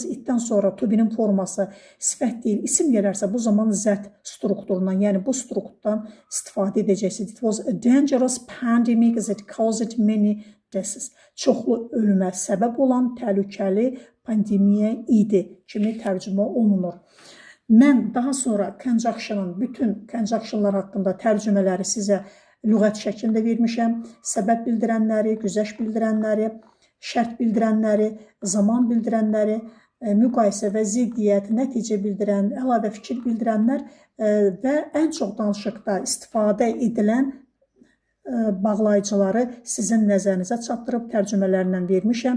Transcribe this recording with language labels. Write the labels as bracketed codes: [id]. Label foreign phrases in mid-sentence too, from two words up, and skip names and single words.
[az] Itdən sonra [en] to be- [az] nin forması sifət deyil, isim gələrsə bu zaman zət strukturundan, yəni bu strukturdan istifadə edəcəksiniz. [en] It was a dangerous pandemic as it caused many deaths. [az] Çoxlu ölümə səbəb olan təhlükəli pandemiya idi kimi tərcümə olunur. Mən daha sonra conjunction'ın, bütün conjunction'lar haqqında tərcümələri sizə lüğət şəklində vermişəm. Səbəb bildirənləri, güzəşt bildirənləri, şərt bildirənləri, zaman bildirənləri, müqayisə və ziddiyyət, nəticə bildirən, əlavə fikir bildirənlər və ən çox danışıqda istifadə edilən bağlayıcıları sizin nəzərinizə çatdırıb tərcümələrlə vermişəm.